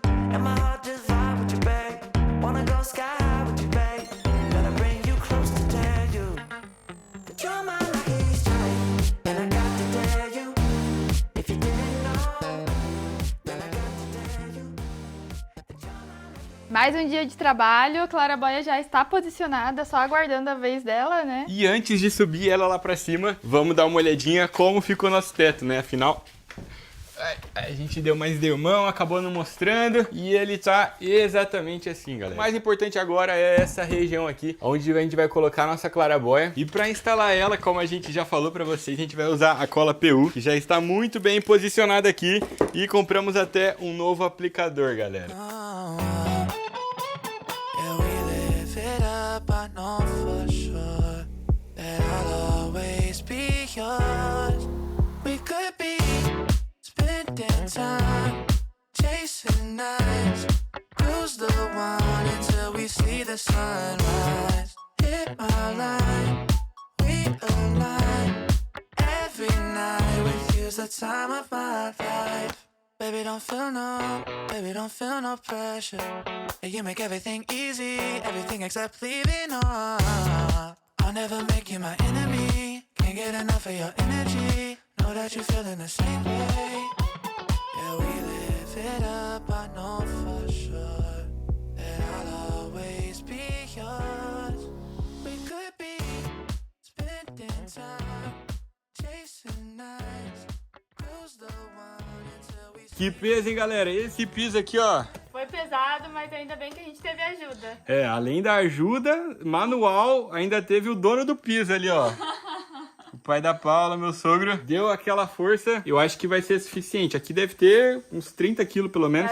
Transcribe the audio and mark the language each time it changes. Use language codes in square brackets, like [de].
[en] And my heart just vibe with you, babe. Wanna go sky high with you, babe. Gotta bring you close to tell you that you're my lucky strike. And I got to tell you, if you didn't know, then I got to tell you that you're my lucky. [pt] Mais um dia de trabalho, a clarabóia já está posicionada, só aguardando a vez dela, né? E antes de subir ela lá pra cima, vamos dar uma olhadinha como ficou nosso teto, né? Afinal, a gente deu mais deu mão, acabou não mostrando e ele tá exatamente assim, galera. O mais importante agora é essa região aqui, onde a gente vai colocar a nossa clarabóia. E para instalar ela, como a gente já falou para vocês, a gente vai usar a cola PU, que já está muito bem posicionada aqui. E compramos até um novo aplicador, galera. [en] Yeah, we live it up, I know for sure that I'll always be yours. We could be spending time, chasing nights, cruise the one until we see the sunrise. Hit my line, we align. Every night with you's the time of my life. Baby, don't feel no pressure. Yeah, you make everything easy, everything except leaving on. I'll never make you my enemy. Can't get enough of your energy. Know that you're feeling the same way. Yeah, we live it up, I know for sure that I'll always be yours. We could be spending time, chasing nights, cruise the one until we. [pt] Que peso, hein, galera? Esse piso aqui, ó. Foi pesado, mas ainda bem que a gente teve ajuda. É, além da ajuda manual, ainda teve o dono do piso ali, ó. O pai da Paula, meu sogro, deu aquela força. Eu acho que vai ser suficiente. Aqui deve ter uns 30 quilos, pelo menos.